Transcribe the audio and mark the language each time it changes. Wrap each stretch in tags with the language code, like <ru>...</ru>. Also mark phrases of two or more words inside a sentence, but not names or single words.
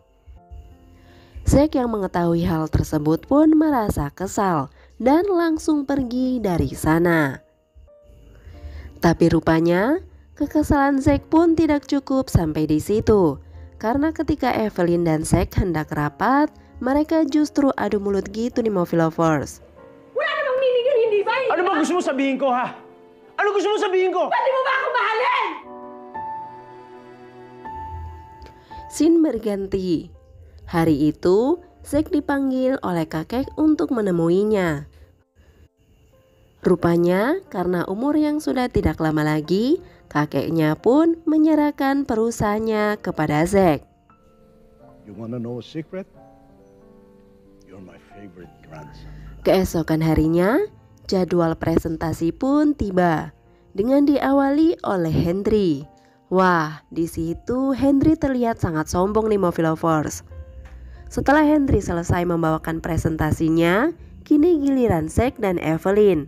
<id>Zack yang mengetahui hal tersebut pun merasa kesal dan langsung pergi dari sana. Tapi rupanya kekesalan Zack pun tidak cukup sampai di situ. Karena ketika Evelyn dan Zack hendak rapat, mereka justru adu mulut gitu Movie Lovers.</id> <tl>Ano ba gusto mo sabihin ko, ha? Ano gusto mo sabihin ko? Pwede mo ba ako mahalin?</tl> <id>Scene berganti. Hari itu, Zack dipanggil oleh kakek untuk menemuinya. Rupanya, karena umur yang sudah tidak lama lagi, kakeknya pun menyerahkan perusahaannya kepada Zack.</id> <en>You wanna know a secret? You're my favorite grandson.</en> <id>Keesokan harinya, jadwal presentasi pun tiba dengan diawali oleh Henry. Wah, di situ Henry terlihat sangat sombong Movie Lovers. Setelah Henry selesai membawakan presentasinya, kini giliran Zack dan Evelyn.</id>